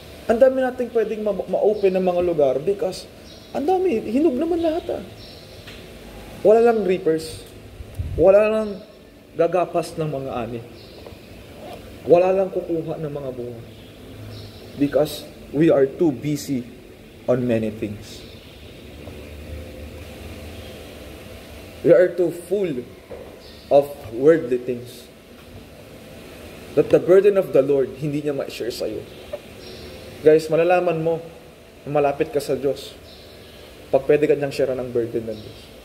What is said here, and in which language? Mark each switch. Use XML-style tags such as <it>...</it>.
<tl>Ang dami nating pwedeng ma-open ng mga lugar because ang dami, hinog naman lahat Wala lang reapers. Wala lang gagapas ng mga ani. Wala lang kukuha ng mga bunga.</tl> <en>Because we are too busy on many things. We are too full of worldly things. That the burden of the Lord,</en> <tl>hindi niya ma-share sa'yo. Guys, malalaman mo na malapit ka sa Diyos pag pwede ka niyang share ng burden ng Diyos.</tl>